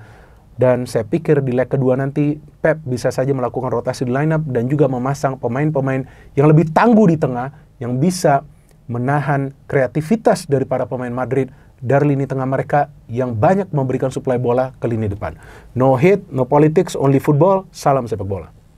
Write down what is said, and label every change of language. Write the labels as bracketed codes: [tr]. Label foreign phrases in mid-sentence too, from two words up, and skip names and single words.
[id] Dan saya pikir di leg kedua nanti Pep bisa saja melakukan rotasi di lineup dan juga memasang pemain-pemain yang lebih tangguh di tengah yang bisa menahan kreativitas dari para pemain Madrid dari lini tengah mereka yang banyak memberikan suplai bola ke lini depan. [en] No hate, no politics, only football. [id] Salam sepak bola.